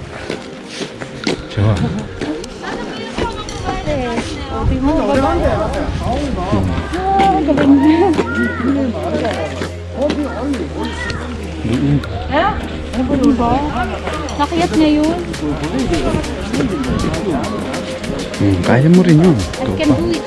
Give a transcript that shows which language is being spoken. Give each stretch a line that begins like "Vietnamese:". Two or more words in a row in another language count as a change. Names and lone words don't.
Korean: 좋아. 네. 어디 먹어봐요. 와,
Filipino: galing. Diba? Nakiyat niya yun. Kaya mo rin yun.
English: I can do it.